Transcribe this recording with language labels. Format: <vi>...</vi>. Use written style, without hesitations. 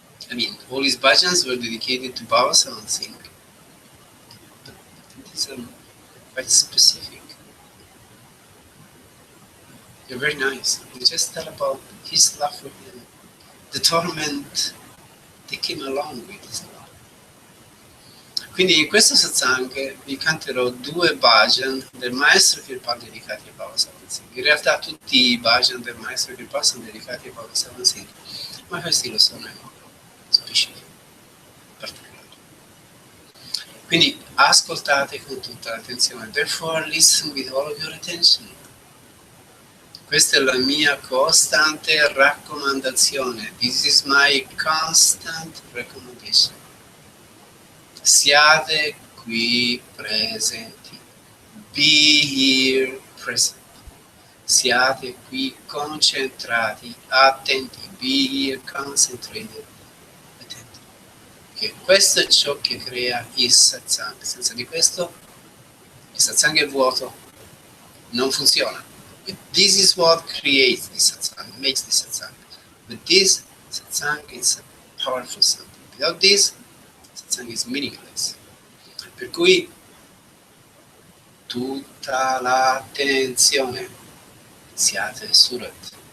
<en>I mean, all his bhajans were dedicated to Baba Sawan Singh, but these are quite specific. They're very nice. They just tell about his love for him, the torment they came along with his love.</en> <it>Quindi in questo satsang vi canterò due bhajan del maestro Kirpal dedicati a Baba Sawan Singh. In realtà tutti i bhajan del maestro Kirpal sono dedicati a Baba Sawan Singh, ma questi lo sono in modo specifico, particolare. Quindi ascoltate con tutta l'attenzione.</it> <en>Therefore listen with all of your attention.</en> <it>Questa è la mia costante raccomandazione.</it> <en>This is my constant recommendation.</en> <it>Siate qui presenti.</it> <en>Be here present.</en> <it>Siate qui concentrati, attenti.</it> <en>Be here concentrated, attenti.</en> <it>Che questo è ciò che crea il satsang. Senza di questo il satsang è vuoto, non funziona.</it> <en>But this is what creates the satsang, makes the satsang. But this Satsang is powerful something. Without this, satsang is meaningless.</en> <it>Per cui tutta l'attenzione siate Surat.</it>